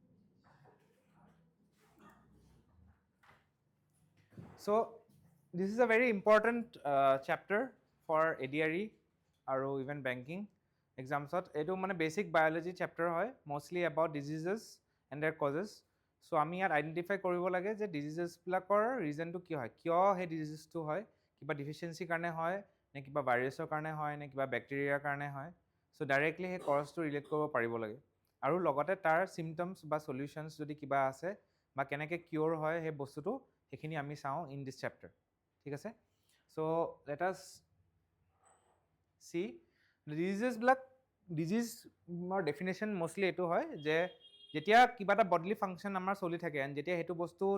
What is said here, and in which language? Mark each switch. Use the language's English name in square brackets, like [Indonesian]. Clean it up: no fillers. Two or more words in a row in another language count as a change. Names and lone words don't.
[English] So this is a very important chapter for ADRE or even banking exams. [Assamese] এইটো মানে [English] basic biology chapter [Assamese] হয়, [English] mostly about diseases and their causes. [Assamese] So ami yat identify koribo lage je diseases bilakor reason to ki hoy, kyo he disease to hoy, kiba deficiency karne hoy, ne kiba virus karne hoy, ne kiba bacteria karne hoy. So directly he cause to relate koribo paribo lage. আৰু লগতে তাৰ symptoms বা solutions যদি কিবা আছে বা কেনেকৈ কিউৰ হয় সেই বস্তুটো সেইখিনি আমি চাওঁ [English] in this chapter [Assamese] ঠিক আছে [English] so let us see [Assamese] ডিজিজৰ [English] definition mostly [Assamese] এইটো হয় যে যেতিয়া কিবা এটা [English] bodily function [Assamese] আমাৰ চলি থাকে এণ্ড যেতিয়া সেইটো বস্তুত